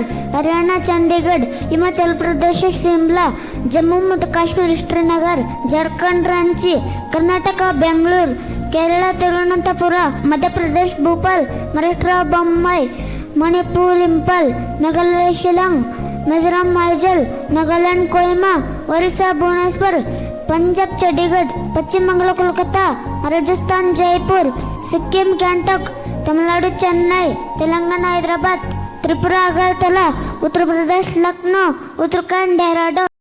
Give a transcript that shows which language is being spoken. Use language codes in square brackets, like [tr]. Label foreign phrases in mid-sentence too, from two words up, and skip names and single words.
[kn] ಹರಿಯಾಣ ಚಂಡೀಗಢ, ಹಿಮಾಚಲ್ ಪ್ರದೇಶ ಶಿಮ್ಲಾ, ಜಮ್ಮು ಮತ್ತು ಕಾಶ್ಮೀರ ಶ್ರೀನಗರ್, ಜಾರ್ಖಂಡ್ ರಾಂಚಿ, ಕರ್ನಾಟಕ ಬೆಂಗಳೂರು, ಕೇರಳ ತಿರುವನಂತಪುರ, ಮಧ್ಯಪ್ರದೇಶ ಭೋಪಾಲ್, ಮಹಾರಾಷ್ಟ್ರ ಬೊಂಬೈ, ಮಣಿಪುರ್ ಇಂಫಾಲ್, ಮೇಘಾಲಯ ಶಿಲಾಂಗ್, [hi] मिजोरम आइजल, नागालैंड कोहिमा, ओडिशा भुवनेश्वर, पंजाब चंडीगढ़, पश्चिम बंगाल कोलकाता, राजस्थान जयपुर, सिक्किम गंगटोक, तमिलनाडु चेन्नई, तेलंगाना हैदराबाद, त्रिपुरा अगरतला, उत्तर प्रदेश लखनऊ, उत्तराखंड डेहराडून.